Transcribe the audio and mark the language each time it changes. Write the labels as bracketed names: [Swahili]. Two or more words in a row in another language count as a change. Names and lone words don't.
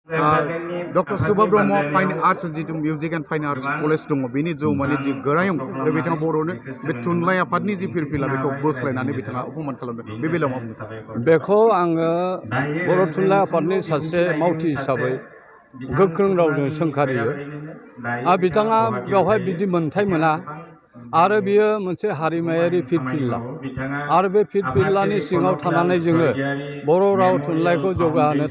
[Bodo] Dr. Subha Brahma Fine Arts जितु Music and Fine Arts College दङ बेनि जौमानि जि गोरायुं बिथाङा बर'नो बे थुनलाइ आफादनि जि फिरफिला बेखौ बोख्लायनानै बिथाङा अपमान खालामदों बे बेलायाव मा बुंनो बेखौ आङो बर' थुनलाइ आफादनि सासे मावथि हिसाबै गोख्रों रावजों सोंखारियो बिथाङा बेवहाय बिदि मोनथाय मोना आरो बियो मोनसे हारिमायारि फिरफिला आरो बे फिरफिलानि सिङाव थानानै जोङो बर' राव थुनलाइखौ जौगाहोनो